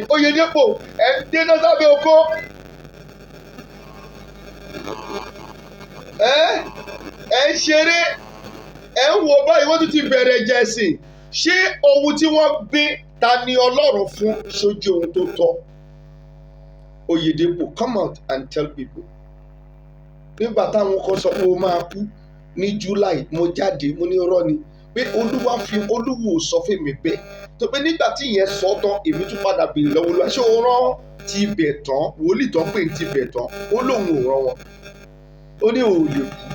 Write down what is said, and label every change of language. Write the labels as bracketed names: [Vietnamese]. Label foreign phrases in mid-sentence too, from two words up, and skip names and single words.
[Yoruba] Oyèdépò, ẹ̀ ń gbé iná sábẹ́ oko. Ẹ ń ṣeré, ẹ ń wo báyìí wọ́n tún ti bẹ̀rẹ̀ jẹ̀sìn. Ṣé ohun tí wọ́n gbé Tani Ọlọ́run fún sójú ohun tó tọ́? [English] Oyèdépò, come out and tell people. [Yoruba] Nígbà táwọn kan sọ pé ó máa kú ní July, mo jáde, mo ní irọ́ ni pé Olúwo sọ fún mi bẹ́ẹ̀. Tó pé nígbà tí ìyẹn sọ tán, èmi tún padà béèrè lọ́wọ́ Olúwa, ṣé o rán ti bẹ̀ tán, wòlíì tán pé ti bẹ̀ tán? Ó lóun ò rán wọn. Ó ní òun lè kú.